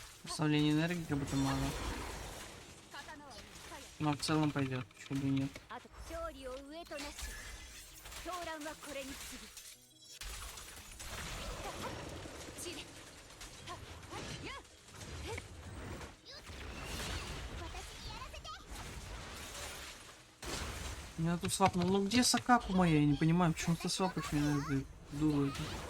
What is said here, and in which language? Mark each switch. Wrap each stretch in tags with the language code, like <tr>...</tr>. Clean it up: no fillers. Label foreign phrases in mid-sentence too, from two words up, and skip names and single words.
<ru>Представление энергии как будто мало. Но в целом пойдет, почему бы и нет.</ru> <ja>勝利を上となし狂乱はこれに次ぐ地でやっ</ja> <ru>Меня тут свапнул. Ну где Сакаку моя? Я не понимаю, почему ты свапаешь меня на эту дуру эту.</ru>